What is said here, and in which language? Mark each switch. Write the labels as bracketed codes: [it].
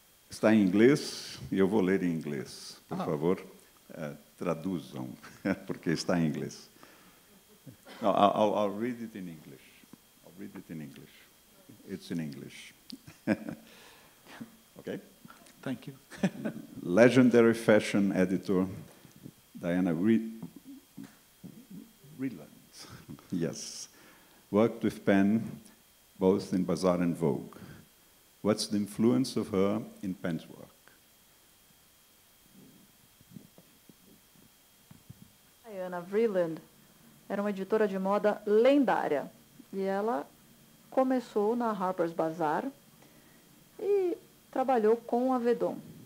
[pt] Está em inglês e eu vou ler em inglês. Por favor, traduzam, porque está em inglês. [en] No, I'll read it in English. I'll read it in English. It's in English. Okay? Thank you. Legendary fashion editor Diana Vreeland, yes, worked with Penn both in Bazaar and Vogue. What's the influence of her in Penn's work? [pt] Diana Vreeland era uma editora de moda lendária e ela começou na Harper's Bazaar e trabalhou com a Vedon.